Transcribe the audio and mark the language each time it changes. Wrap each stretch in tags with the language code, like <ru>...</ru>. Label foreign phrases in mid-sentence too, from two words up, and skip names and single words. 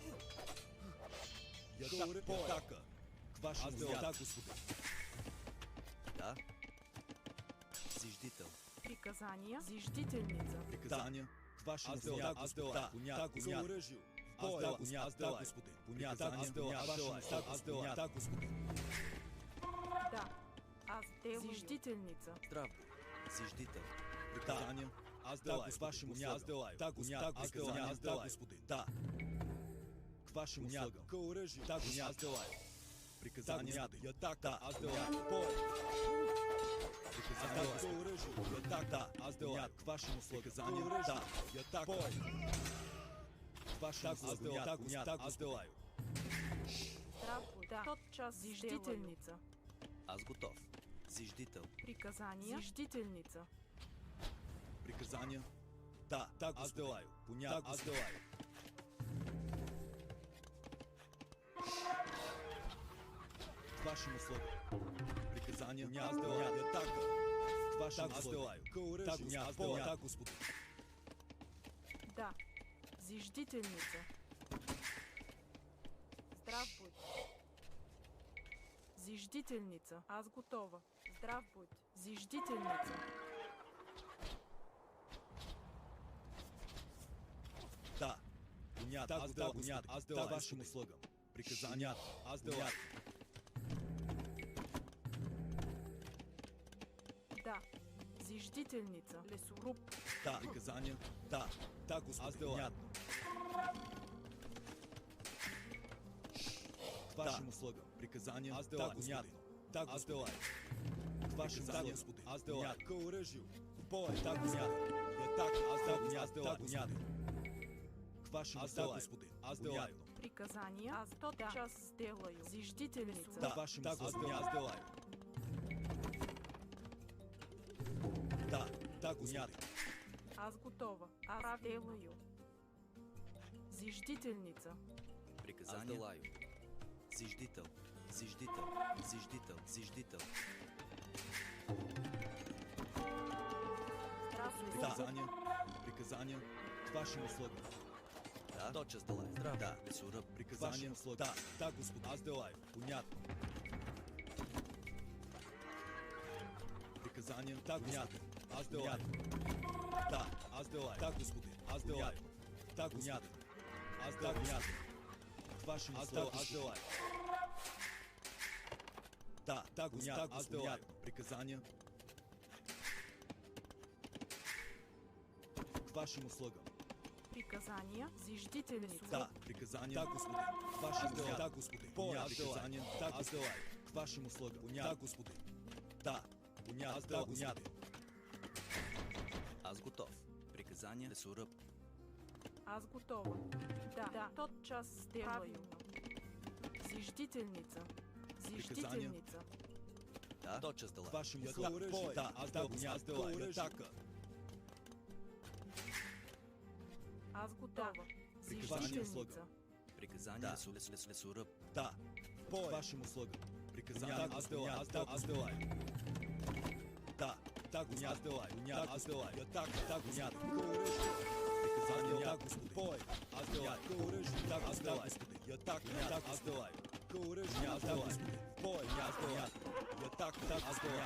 <ru>Атака. К вашим услугам. Да, господи. Да. Зиждител. Приказания. Зиждителница. Приказания. К вашим услугам. Аз делаю. Да, понятно. Аз делаю, господи. Понятно. Аз делаю. Да, господи. Да, аз делаю. Зиждителница. Здрав. Зиждител. Приказания. Аз делаю. К вашим услугам. Аз делаю. Да, господи. Аз делаю. Господи. Да. К вашим услугам. К оръжию. Да, господи. Аз делаю. Приказания. Да, аз делаю. Бой! Приказания. К оръжию. Да, аз делаю. К вашим услугам. Приказания. Да. Бой! Вашим услугам. Аз делаю. Здрав будь. Да, тот час. Зиждителница. Аз готов. Зиждител. Приказания. Зиждителница. Приказания. Да, аз делаю. Понятно. Аз делаю. К вашим услугам. Приказания. Аз делаю. Атака. К вашим услугам. К оръжию. Аз делаю. Да, господи. Да, зиждителница. Здрав будь. Зиждителница. Аз готова. Здрав будь. Зиждителница. Да. Понятно. Аз делаю. Аз делаю. Вашим услугам. Приказания. Аз делаю. Да. Зиждителница. Лесоруб. Да. Приказания. Да. Господи. Аз делаю. вашим услугам. Приказания. Аз да, Господи. Да, Господи. К вашим услугам, Господи. Аз да, к оръжию. В бой. Да, Господи. Я так, аз да, Господи. К вашим услугам, Господи. Аз да. Приказания. Аз тотчас сделаю. Зиждительница. Да, вашим услугам. Аз да. Да, Господи. Аз готова. Аз делаю. Зиждителница. Приказания. Зиждител. Зиждител. Зиждител. Зиждител. Приказания. Приказания. К вашим услугам. Да, тотчас делай. Здрав. Да, лесоръб. Приказания. Да, да, Господи. Аз делаю. Понятно. Приказания. Да, Господи. Аз делаю. Да, аз делаю. Да, Господи. Аз делаю. Да, Господи. Аз делаю. К вашим услугам. Аз делаю. Да, Господи. Аз делаю. Приказания. К вашим услугам. Приказания. Зиждительница. Да, приказания. Да, Господи. К вашим услугам. Да, Господи. Приказания. Да, Господи. К вашим услугам. Да, Господи. Да. Аз да, Господи. Аз готов. Приказания. Лесоръб. Аз готова. Да, тотчас сделаю. Зиждительница. Зиждительница. Да, тотчас делай. К вашим услугам. Да, аз да, Господи. Атака. Аз готова. Зиждителница. Приказания. Лесоръб. Да. К вашим услугам. Приказания. Аз делаю. Да, Господи. Аз делаю. Аз делаю. Да, Господи. Приказания. Да, Господи. Бой. Аз делаю. Да, аз делаю. Я так, аз делаю. Аз делаю. Бой. Аз делаю. Я так, аз делаю.</ru>